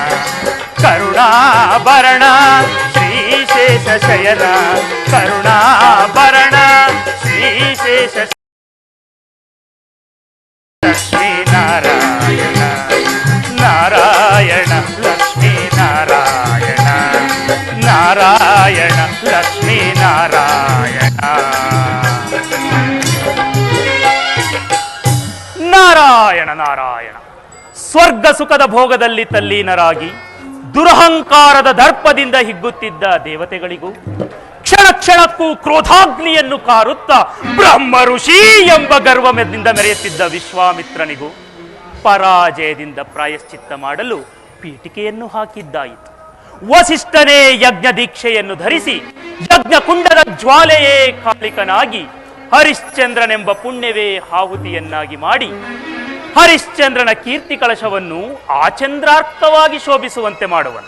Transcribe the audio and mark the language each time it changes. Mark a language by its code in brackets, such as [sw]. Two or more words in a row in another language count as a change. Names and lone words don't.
[kn] ಕರುಣಾಭರಣ ಶ್ರೀಶೇಷ ಶಯನ, ಕರುಣಾಭರಣ ಶ್ರೀಶೇಷ ಲಕ್ಷ್ಮೀ ನಾರಾಯಣ, ನಾರಾಯಣ ನಾರಾಯಣ ಲಕ್ಷ್ಮೀ ನಾರಾಯಣ. ನಾರಾಯಣ ನಾರಾಯಣ. ಸ್ವರ್ಗ ಸುಖದ ಭೋಗದಲ್ಲಿ ತಲ್ಲೀನರಾಗಿ ದುರಹಂಕಾರದ ದರ್ಪದಿಂದ ಹಿಗ್ಗುತ್ತಿದ್ದ ದೇವತೆಗಳಿಗೂ, ಕ್ಷಣ ಕ್ಷಣಕ್ಕೂ ಕ್ರೋಧಾಗ್ನಿಯನ್ನು ಕಾರುತ್ತಾ ಬ್ರಹ್ಮ ಋಷಿ ಎಂಬ ಗರ್ವದಿಂದ ಮೆರೆಯುತ್ತಿದ್ದ ವಿಶ್ವಾಮಿತ್ರನಿಗೂ ಪರಾಜಯದಿಂದ ಪ್ರಾಯಶ್ಚಿತ್ತ ಮಾಡಲು ಪೀಠಿಕೆಯನ್ನು ಹಾಕಿದ್ದಾಯಿತು. ವಸಿಷ್ಠನೇ ಯಜ್ಞ ದೀಕ್ಷೆಯನ್ನು ಧರಿಸಿ ಯಜ್ಞ ಕುಂಡದ ಜ್ವಾಲೆಯೇ ಕಾಲಿಕನಾಗಿ ಹರಿಶ್ಚಂದ್ರನೆಂಬ ಪುಣ್ಯವೇ ಆಹುತಿಯನ್ನಾಗಿ ಮಾಡಿ ಹರಿಶ್ಚಂದ್ರನ ಕೀರ್ತಿ ಕಳಶವನ್ನು ಆಚಂದ್ರಾರ್ಥವಾಗಿ ಶೋಭಿಸುವಂತೆ ಮಾಡುವನು.